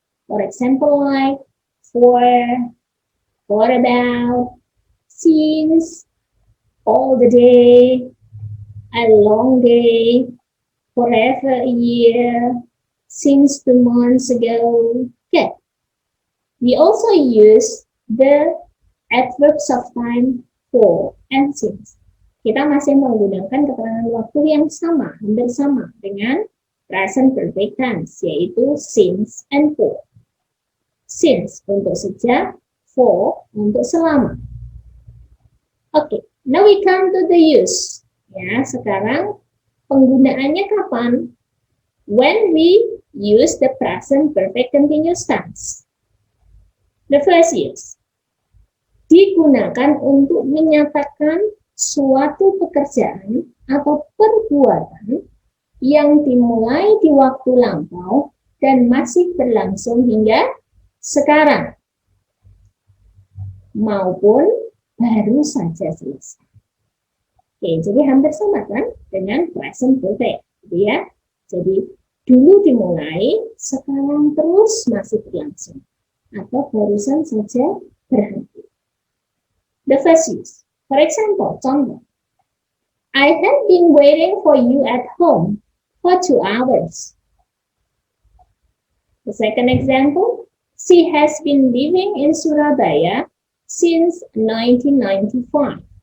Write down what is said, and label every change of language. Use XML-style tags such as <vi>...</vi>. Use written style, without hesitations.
<en>For example, like for about, since, all the day, a long day, forever a year, since 2 months ago. Okay. We also use the adverbs of time for and since.</en> <id>Kita masih menggunakan keterangan waktu yang sama, hampir sama dengan present perfect tense, yaitu since and for. Since untuk sejak, for untuk selama.</id> <en>Okay, now we come to the use.</en> <id>Ya, sekarang penggunaannya kapan?</id> <en>When we use the present perfect continuous tense. The first use.</en> <id>Digunakan untuk menyatakan suatu pekerjaan atau perbuatan yang dimulai di waktu lampau dan masih berlangsung hingga sekarang, maupun baru saja selesai. Oke, jadi hampir sama kan dengan present perfect, gitu ya. Jadi dulu dimulai, sekarang terus masih berlangsung, atau barusan saja berhenti.</id> <en>The first use. For example, contoh. I have been waiting for you at home for 2 hours. The second example. She has been living in Surabaya since 1995.</en>